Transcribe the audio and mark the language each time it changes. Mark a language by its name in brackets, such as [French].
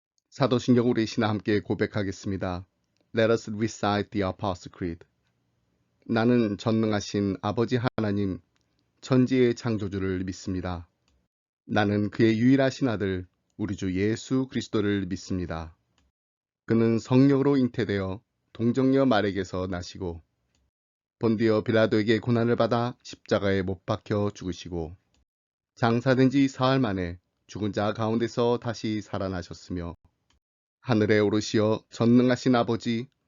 [Korean] 사도신경 우리 신화 함께 고백하겠습니다. [English] Let us recite the Apostle Creed. [Korean] 나는 전능하신 아버지 하나님, 천지의 창조주를 믿습니다. 나는 그의 유일하신 아들, 우리 주 예수 그리스도를 믿습니다. 그는 성령으로 잉태되어 동정녀 마리에게서 나시고 본디오 빌라도에게 고난을 받아 십자가에 못 박혀 죽으시고 장사된 지 사흘 만에 죽은 자 가운데서 다시 살아나셨으며 하늘에 오르시어 전능하신 아버지